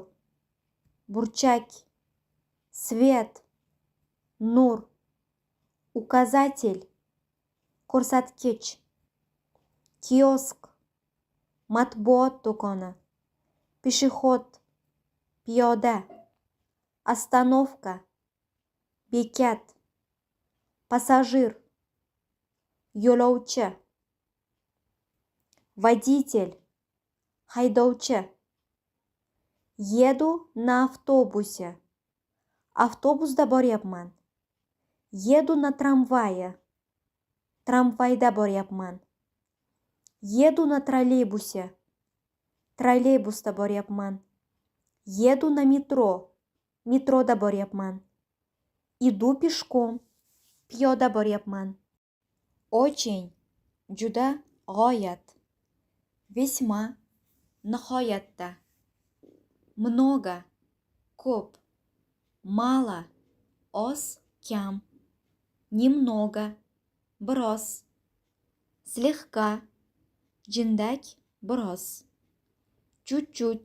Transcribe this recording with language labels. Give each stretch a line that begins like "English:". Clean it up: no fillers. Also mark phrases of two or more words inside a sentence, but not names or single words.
Uzbek: burchak, svet, nur, указатель, ko'rsatkich, kiosk, matbuot do'koni, peshexod, piyoda, ostanovka, bekat, passajir, yo'lovchi, водитель, haydovchi,
Russian: еду на автобусе,
Uzbek: avtobusda boryapman,
Russian: еду на tramvayi,
Uzbek: tramvayda boryapman,
Russian: еду на троллейбусе,
Uzbek: trolleybusda boryapman,
Russian: еду на metro,
Uzbek: metroda boryapman,
Russian: иду пешком,
Uzbek: piyoda boryapman, очень, juda, g'oyat, весьма, nihoyatda, много, ko'p, mало, oz, kam, немного, biroz, слегка, jindak, biroz,
Russian: чуть-чуть,